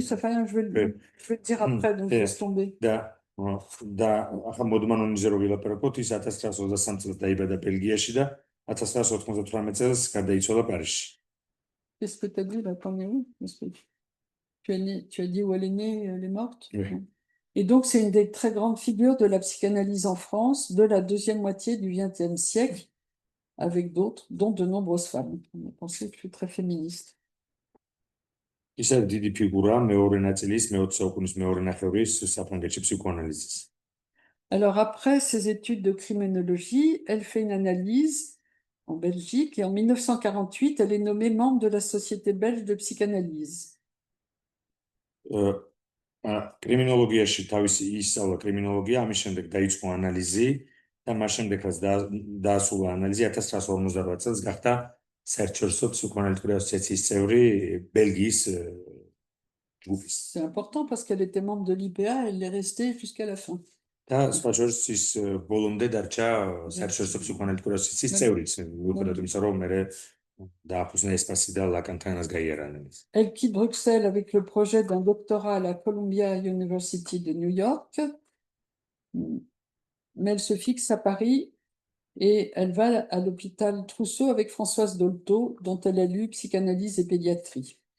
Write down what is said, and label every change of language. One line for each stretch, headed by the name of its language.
French: Oui, ça fait rien, je vais le dire après, donc laisse tomber.
Georgian: და ახლა მოდ მანონიზე რო ვილაპარაკოთ, ის 1923 წელს დაიბადა ბელგიაში და 1998 წელს გარდაიცვალა პარიზში.
French: Qu'est-ce que tu as dit là, t'en es où? Tu as dit où elle est née, elle est morte? Oui. Et donc, c'est une des très grandes figures de la psychanalyse en France de la deuxième moitié du XXe siècle, avec d'autres, dont de nombreuses femmes. On a pensé que je suis très féministe.
Georgian: ის არის დიდი ფიგურა მეორე ნაწილის მე-20 საუკუნის მეორე ნახევრის საფრანგეთში ფსიქოანალიზის.
French: Alors après ses études de criminologie, elle fait une analyse en Belgique et en 1948, elle est nommée membre de la Société belge de psychanalyse.
Georgian: კრიმინოლოგიაში თავისი ისწავლა კრიმინოლოგია, ამის შემდეგ დაიწყო ანალიზი და მას შემდეგ რაც დაასრულა ანალიზი 1958 წელს გახდა საერთაშორისო ფსიქოანალიტიკური ასოციაციის წევრი ბელგიის ჯგუფის.
French: C'est important parce qu'elle était membre de l'IPA, elle est restée jusqu'à la fin.
Georgian: და სხვა შორის ის ბოლომდე დარჩა საერთაშორისო ფსიქოანალიტიკური ასოციაციის წევრიც, მიუხედავად იმისა, რომ მერე დააფუძნა ესპასი და ლაკანთან გაიარა ანალიზი.
French: Elle quitte Bruxelles avec le projet d'un doctorat à la Columbia University de New York, mais elle se fixe à Paris et elle va à l'hôpital Trousseau avec Françoise Dolto, dont elle a lu psychanalyse et pédiatrie.